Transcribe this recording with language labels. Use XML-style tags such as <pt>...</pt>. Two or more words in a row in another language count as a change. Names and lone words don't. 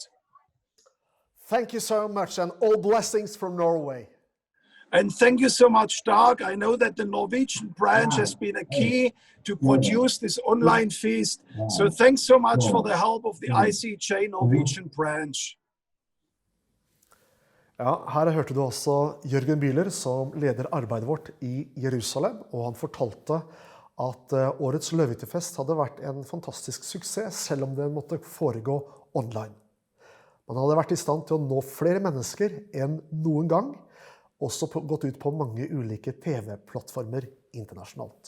<en>Thank you so much, and all blessings from Norway. And thank you so much, Dag. I know that the Norwegian branch has been a key to produce this online feast. So thanks so much for the help of the ICJ Norwegian branch.</en> <no>Ja, her hørte du også Jørgen Bühler, som leder arbeidet vårt i Jerusalem, og han fortalte at årets løvehyttefest hadde vært en fantastisk suksess, selv om det måtte foregå online. Man hadde vært i stand til å nå flere mennesker enn noen gang, også gått ut på mange ulike TV-plattformer internasjonalt.</no>